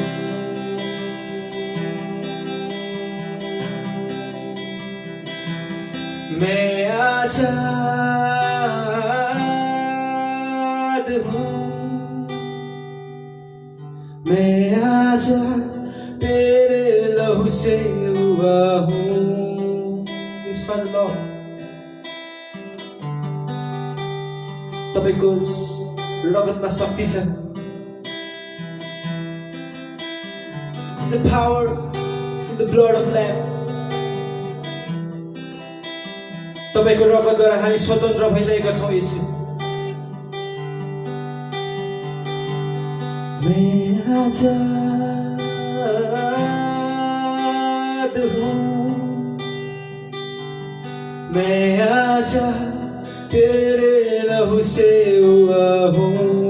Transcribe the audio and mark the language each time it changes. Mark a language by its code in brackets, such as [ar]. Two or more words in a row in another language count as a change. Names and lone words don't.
[hi] मैं आजाद हूँ मैं आजाद तेरे लहू से हुआ हूँ [ne] तपाईको रगतमा शक्ति छ [en] The power in the blood of lamb [ne] तपाईको रगतद्वारा हामी स्वतन्त्र भइसकेका छौँ येशू मैं [hi] आजाद हूँ मैं आजाद तेरे लहू से हुआ हूँ